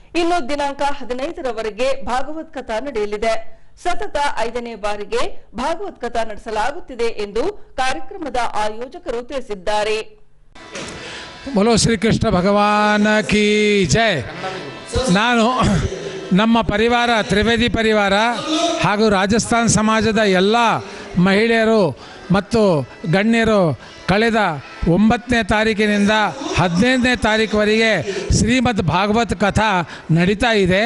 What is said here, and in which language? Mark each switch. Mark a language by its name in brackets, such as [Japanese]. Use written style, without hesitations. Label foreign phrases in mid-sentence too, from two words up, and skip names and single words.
[Kannada] ಇನ್ನು ದಿನಾಂಕ 15ರವರೆಗೆ ಭಾಗವತ್ ಕಥಾ ನಡೆಯಲಿದೆ. ಸತತ 5ನೇ ಬಾರಿಗೆ ಭಾಗವತ್ ಕಥಾ ನಡೆಸಲಾಗುತ್ತಿದೆ ಎಂದು ಕಾರ್ಯಕ್ರಮದ ಆಯೋಜಕರು ತಿಳಿಸಿದ್ದಾರೆ. [Hindi] बोलो श्री कृष्ण भगवान की जय. [Kannada] ನಾನು ನಮ್ಮ ಪರಿವಾರ ತ್ರಿವೇದಿ ಪರಿವಾರ ಹಾಗೂ ರಾಜಸ್ಥಾನ್ ಸಮಾಜದ ಎಲ್ಲ ಮಹಿಳೆಯರು ಮತ್ತು ಗಣ್ಯರು ಕಳೆದ 9ನೇ ತಾರೀಕಿನಿಂದ 15ನೇ ತಾರೀಕುವರೆಗೆ ಶ್ರೀಮದ್ ಭಾಗವತ್ ಕಥಾ ನಡೀತಾ ಇದೆ.